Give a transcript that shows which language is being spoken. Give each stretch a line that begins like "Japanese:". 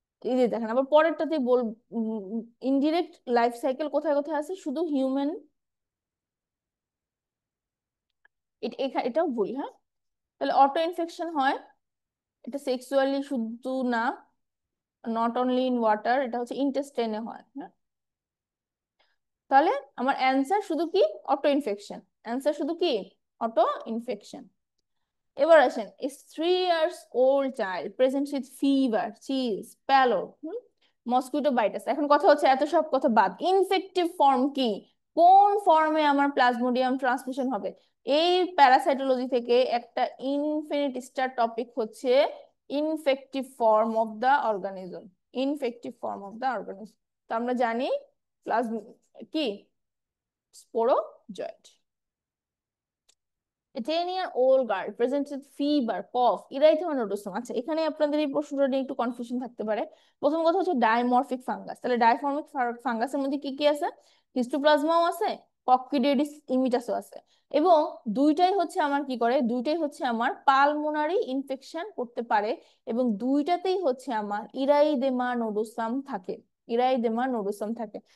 Bangla: এই যে দেখেন আবার পরেরটাতে ইনডিরেক্ট লাইফ সাইকেল কোথায় কোথায় আছে, শুধু হিউম্যান, এটাও ভুল, হ্যাঁ। তাহলে অটো ইনফেকশন হয়, এটা সেক্সুয়ালি শুধু না,
English: not only in water,
Bangla: এটা হচ্ছে ইন্টেস্টাইনে হয়, হ্যাঁ। তাহলে আমার অ্যান্সার শুধু কি, অটো ইনফেকশন, অ্যান্সার শুধু কি, অটো ইনফেকশন। এবার আসেন,
English: is 3 years old child presents with fever, chills, pallor, mosquito bites.
Bangla: এখন কথা হচ্ছে এত সব কথা বাদ, ইনফেক্টিভ ফর্ম কি, কোন ফর্মে আমার প্লাজমোডিয়াম ট্রান্সমিশন হবে? এই প্যারাসাইটোলজি থেকে একটা ইনফিনিট স্টার টপিক হচ্ছে infective form of the organism, infective form of the organism. তো আমরা জানি প্লাজম কি, sporozoite.
English: A 10-year-old girl presents with fever, cough, erythronodosom।
Bangla: আচ্ছা, এখানে আপনাদের এই প্রশ্নটা নিয়ে একটু কনফিউশন থাকতে পারে। প্রথম কথা হচ্ছে ডাইমরফিক ফাঙ্গাস, তাহলে ডাইমরফিক ফাঙ্গাসের মধ্যে কি কি আছে, হিস্টোপ্লাজমাও আছে, কক্সিডিওইডিস ইমিটাসও আছে, এবং দুইটাই হচ্ছে আমার কি করে, দুইটাই হচ্ছে আমার পালমোনারি ইনফেকশন করতে পারে, এবং দুইটাতেই হচ্ছে আমার ইরাইদেমা নোডোসাম থাকে, ইরাইদেমা নোডোসাম থাকে।